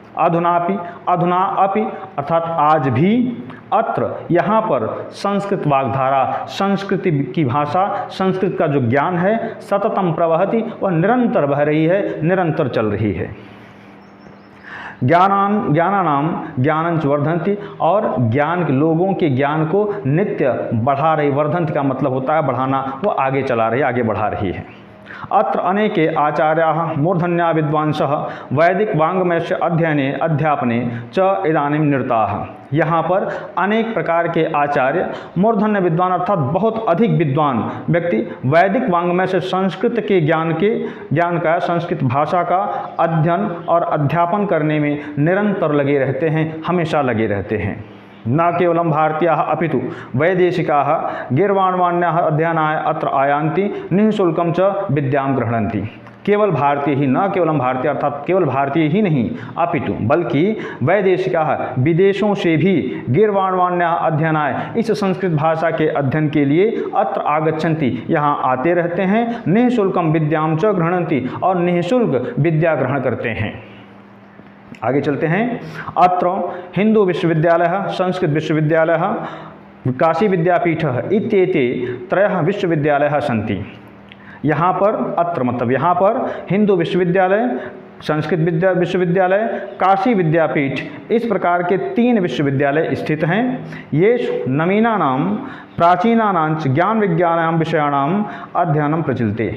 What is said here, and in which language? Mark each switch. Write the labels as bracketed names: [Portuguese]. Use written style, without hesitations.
[Sanskrit] अधुना अपि [Hindi] अर्थात आज भी, अत्र यहाँ पर संस्कृत वाग्धारा, संस्कृति की भाषा, संस्कृत का जो ज्ञान है, [Sanskrit] सततम प्रवहति, [Hindi] वह निरंतर बह रही है, निरंतर चल रही है। [Sanskrit] ज्ञानानाम ज्ञानंच वर्धन्ति, [Hindi] और ज्ञान के लोगों के ज्ञान को नित्य बढ़ा रही, वर्धन्ति का मतलब होता है बढ़ाना, वो आगे चला रही, आगे बढ़ा रही है। [Sanskrit] अत्र अनेके आचार्याः मूर्धन्या विद्वांसः वैदिक वाङ्मयस्य अध्ययने अध्यापने च इदानीं निरताः। [Hindi] यहाँ पर अनेक प्रकार के आचार्य, मूर्धन्य विद्वान अर्थात बहुत अधिक विद्वान व्यक्ति वैदिक वाङ्मय से संस्कृत के ज्ञान का, संस्कृत भाषा का अध्ययन और अध्यापन करने में निरंतर लगे रहते हैं, हमेशा लगे रहते हैं। [Sanskrit] न केवलं भारतीयाः अपितु वैदेशिकाः गीर्वाणवाण्याः अध्ययनाय अत्र आयान्ति निःशुल्कं च विद्यां गृह्णन्ति। [Hindi] केवल भारतीय ही, [Sanskrit] न केवलम [Hindi] भारतीय अर्थात केवल भारतीय ही नहीं, अपितु बल्कि [Sanskrit] वैदेशिकाः [Hindi] विदेशों से भी [Sanskrit] गीर्वाणवाण्याः अध्ययनाय [Hindi] इस संस्कृत भाषा के अध्ययन के लिए [Sanskrit] अत्र आगच्छन्ति, [Hindi] यहाँ आते रहते हैं। [Sanskrit] निःशुल्कं विद्यां च गृह्णन्ति, [Hindi] और निःशुल्क विद्या ग्रहण करते हैं। आगे चलते हैं। [Sanskrit] अत्र हिंदू विश्वविद्यालयः, संस्कृत विश्वविद्यालयः, काशी विद्यापीठः इत्येते त्रयः विश्वविद्यालयः सन्ति। [Hindi] यहाँ पर अत्र मतलब यहाँ पर हिंदू विश्वविद्यालय, संस्कृत विश्वविद्यालय, काशी विद्यापीठ, इस प्रकार के 3 विश्वविद्यालय स्थित हैं। [Sanskrit] ये नवीनानां प्राचीनानांच ज्ञान विज्ञानां विषयाणाम अध्ययनम प्रचलते।